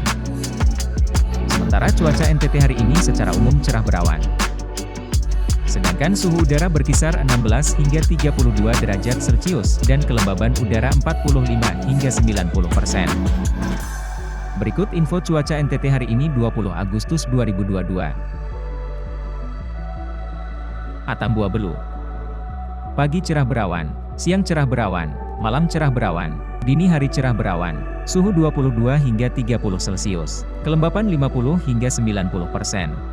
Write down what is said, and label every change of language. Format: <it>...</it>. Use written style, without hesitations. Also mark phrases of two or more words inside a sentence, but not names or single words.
<id>Sementara cuaca NTT hari ini secara umum cerah berawan. Sedangkan suhu udara berkisar 16 hingga 32 derajat Celcius dan kelembaban udara 45 hingga 90%. Berikut info cuaca NTT hari ini 20 Agustus 2022. Atambua Belu. Pagi cerah berawan, siang cerah berawan, malam cerah berawan, dini hari cerah berawan, suhu 22 hingga 30 Celcius, kelembapan 50 hingga 90%.</id>